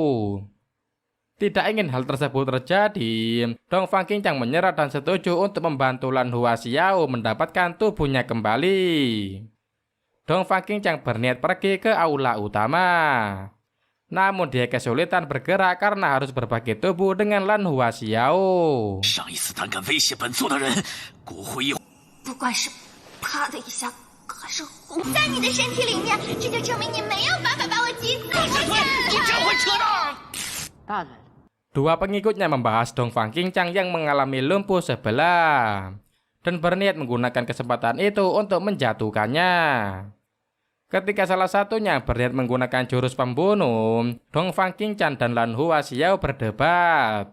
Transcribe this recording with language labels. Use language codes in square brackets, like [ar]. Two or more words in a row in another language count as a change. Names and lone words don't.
[id] Tidak ingin hal tersebut terjadi, Dongfang Qingqiang menyerah dan setuju untuk membantu Lan Hua Xiao mendapatkan tubuhnya kembali. Dongfang Qingqiang berniat pergi ke aula utama. Namun dia kesulitan bergerak karena harus berbagi tubuh dengan Lan Hua Xiao. [zh] 上一次胆敢威胁本座的人，骨灰一不管是啪的一下，还是轰在你的身体里面，这就证明你没有办法把我击死。你真会扯淡！大人， [id] Dua pengikutnya membahas Dongfang Qingqiang yang mengalami lumpuh sebelah dan berniat menggunakan kesempatan itu untuk menjatuhkannya. Ketika salah satunya berniat menggunakan jurus pembunuh, Dongfang Qingqiang dan Lan Hua Xiao berdebat.